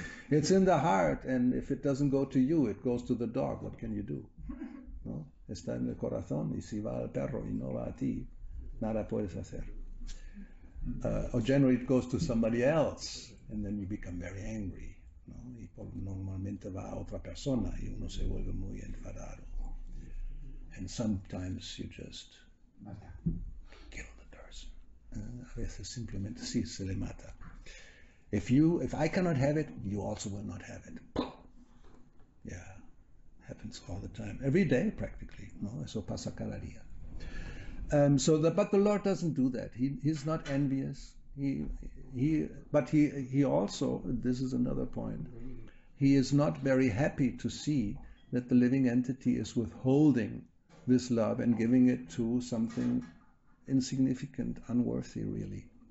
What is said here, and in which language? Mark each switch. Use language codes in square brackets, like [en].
[en] It's in the heart, and if it doesn't go to you, it goes to the dog. What can you do? [es] ¿No? Está en el corazón, y si va al perro y no va a ti, nada puedes hacer. [en] or generally it goes to somebody else, and then you become very angry, [es] ¿no? Y normalmente va a otra persona y uno se vuelve muy enfadado. [en] And sometimes you just kill the person. [es] A veces simplemente sí, se le mata. [en] If I cannot have it, you also will not have it. Yeah, happens all the time, every day practically. [es] No, eso pasa cada día. [en] But the Lord doesn't do that. He's not envious. But he also, this is another point, he is not very happy to see that the living entity is withholding this love and giving it to something insignificant, unworthy really.